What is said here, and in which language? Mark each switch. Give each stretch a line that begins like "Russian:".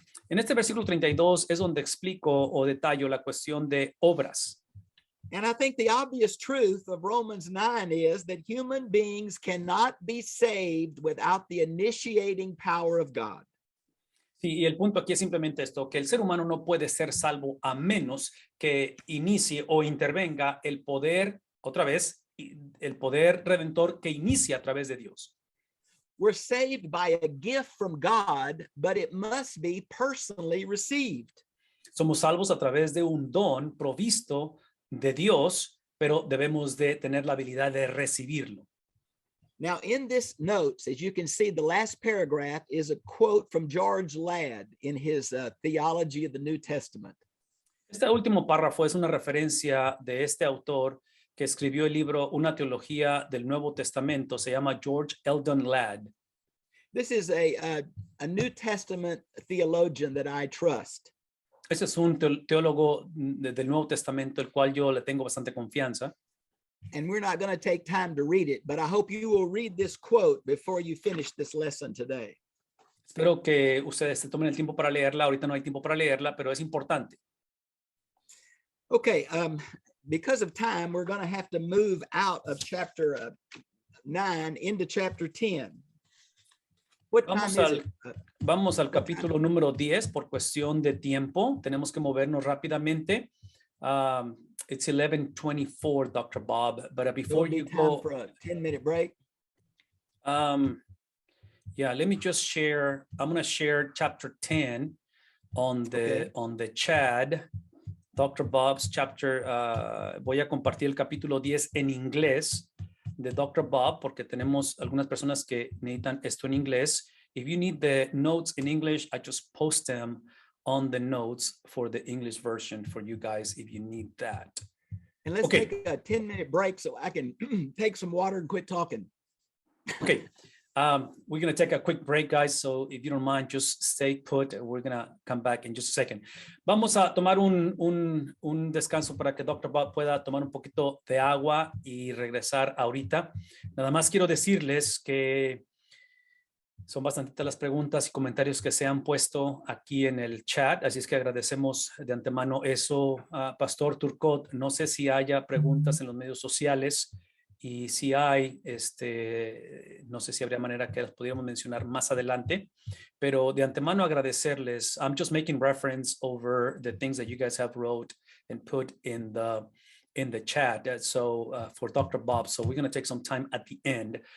Spanish: En este versículo 32 es donde explico o detallo la cuestión de obras.
English: And I think the obvious truth of Romans 9 is that human beings cannot be saved without the initiating power of God.
Spanish: Sí, y el punto aquí es simplemente esto, que el ser humano no puede ser salvo a menos que inicie o intervenga el poder, otra vez, el poder redentor que inicia a través de Dios.
English: We're saved by a gift from God, but it must be personally received.
Spanish: Somos salvos a través de un don provisto de Dios, pero debemos de tener la habilidad de recibirlo.
English: Now, in this notes, as you can see, the last paragraph is a quote from George Ladd in his Theology of the New Testament.
Spanish: Este último párrafo es una referencia de este autor que escribió el libro Una teología del Nuevo Testamento. Se llama George Eldon Ladd.
English: This is a New Testament theologian that I trust.
Spanish: Ese es un teólogo del Nuevo Testamento, el cual yo le tengo bastante confianza.
English: And we're not going to take time to read it, but I hope you will read this quote before you finish this lesson today.
Spanish: Espero que ustedes se tomen el tiempo para leerla. Ahorita no hay tiempo para leerla, pero es importante.
English: Okay, because of time, we're going to have to move out of chapter 9 into chapter 10. What time is it?
Spanish: Vamos al capítulo número 10 por cuestión de tiempo. Tenemos que movernos rápidamente.
English: It's 11:24, Dr. Bob. But before you go, for a 10-minute break. Yeah, let me just share. I'm going to share chapter 10 on the chat. Dr. Bob's chapter.
Spanish: Voy a compartir el capítulo 10 en inglés de Dr. Bob, porque tenemos algunas personas que necesitan esto en inglés.
English: If you need the notes in English, I just post them on the notes for the English version for you guys if you need that. And let's take a 10-minute break so I can take some water and quit talking. Okay. We're going to take a quick break, guys. So if you don't mind, just stay put. We're going to come back in just a second.
Spanish: Vamos a tomar un descanso para que Dr. Bob pueda tomar un poquito de agua y regresar ahorita. Nada más quiero decirles que son bastantitas las preguntas y comentarios que se han puesto aquí en el chat. Así es que agradecemos de antemano eso, Pastor Turcot. No sé si haya preguntas en los medios sociales. Y si hay, no sé si habría manera que las pudiéramos mencionar más adelante, pero de antemano agradecerles.
English: I'm just making reference over the things that you guys have wrote and put in the chat. So for Dr. Bob, so we're going to take some time at the end.